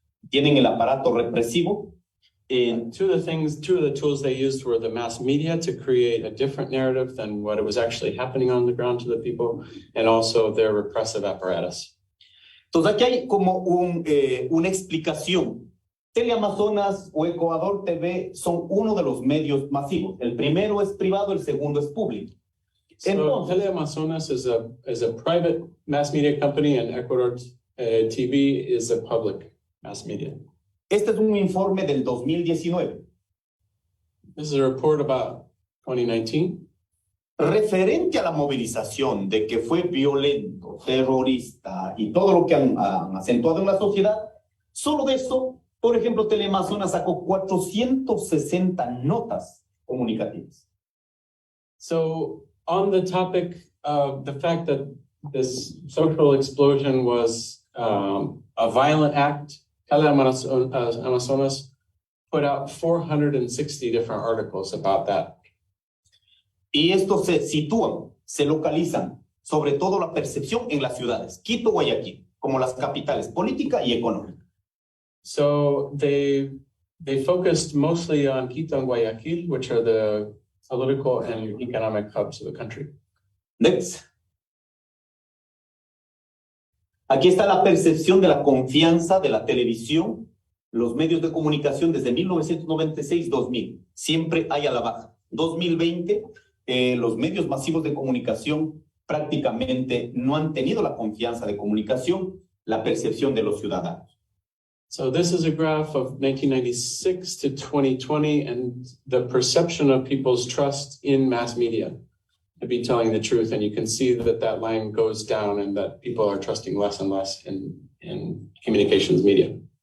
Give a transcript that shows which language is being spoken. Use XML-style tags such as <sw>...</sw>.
<es>Tienen el aparato represivo.</es> <en>Two of the tools they used were the mass media to create a different narrative than what it was actually happening on the ground to the people, and also their repressive apparatus.</en> <es>Entonces aquí hay como una explicación. Teleamazonas o Ecuador TV son uno de los medios masivos. El primero es privado, el segundo es público.</es> <en>So Teleamazonas is a private mass media company, and Ecuador TV is a public mass media.</en> <es>Este es un informe del 2019.</es> <en>This is a report about 2019.</en> <es>Referente a la movilización de que fue violento, terrorista y todo lo que han acentuado en la sociedad, solo de eso, por ejemplo, Teleamazonas sacó 460 notas comunicativas.</es> <en>So on the topic of the fact that this social explosion was a violent act, Amazonas put out 460 different articles about that.</en> <es>Y estos se sitúan, se localizan, sobre todo la percepción en las ciudades, Quito, Guayaquil, como las capitales política y económica.</es> <en>So they focused mostly on Quito and Guayaquil, which are the political and economic hubs of the country. Next.</en> <es>Aquí está la percepción de la confianza de la televisión, los medios de comunicación desde 1996-2000. Siempre hay a la baja. 2020, los medios masivos de comunicación prácticamente no han tenido la confianza de comunicación, la percepción de los ciudadanos.</es> <en>So this is a graph of 1996 to 2020 and the perception of people's trust in mass media to be telling the truth. And you can see that that line goes down and that people are trusting less and less in communications media.</en>